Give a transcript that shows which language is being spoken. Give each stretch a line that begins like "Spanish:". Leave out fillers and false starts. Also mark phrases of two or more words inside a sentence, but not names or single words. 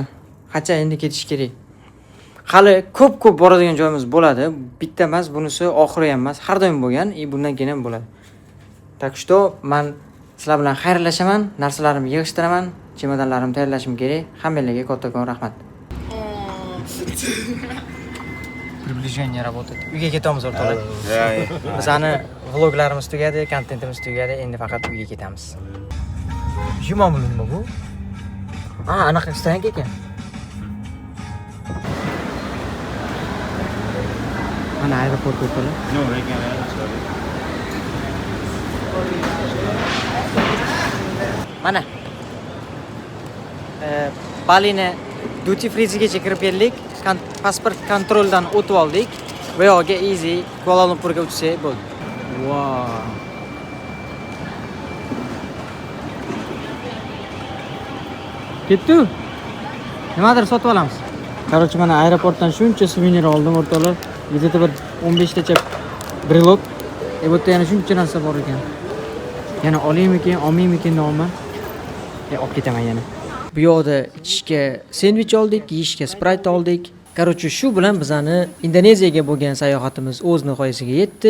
Uzbek: Qancha endi ketish kerak. Hali ko'p boradigan joyimiz bo'ladi. Bitta emas, bunisi oxiri ham emas, har doim bo'lgan, bundan keyin ham bo'ladi.
Russian: Так что,
Uzbek: men sizlar bilan xayrlashaman, narsalarimni yig'ishtiraman, chemodanlarimni tayyorlashim kerak. Hammanglarga kattakon rahmat.
Russian: Приближение работает.
Uzbek: Uyga ketamiz o'rtoqlar. Bizani vloglarimiz tugadi, kontentimiz tugadi, endi faqat uyga ketamiz. Juma nima bu? Anaqa istagan ekan. Mana aeroport o'rtoqlar.
English: No, sorry.
Uzbek: Mana. Balini
English: duty free'gacha
Uzbek: kirib keldik. Pasport kontroldan o'tib oldik. Bu yoqqa easy Kuala Lumpurga uchsak bo'ldi. Wow. Ketdi. Nimadir sotib olamiz. Короче, mana aeroportdan shuncha suvenir oldim o'rtoqlar. Где-то bir 15 tacha brelok. Bu yerda yana shuncha narsa bor ekan. Yana olaymikin, olmaymikin nomman. Olib ketaman yana. Bu yoqda ichishga sendvich oldik, yeyishga Sprite oldik. Короче, shu bilan bizani Indoneziyaga bo'lgan sayohatimiz o'z nihoyasiga yetdi.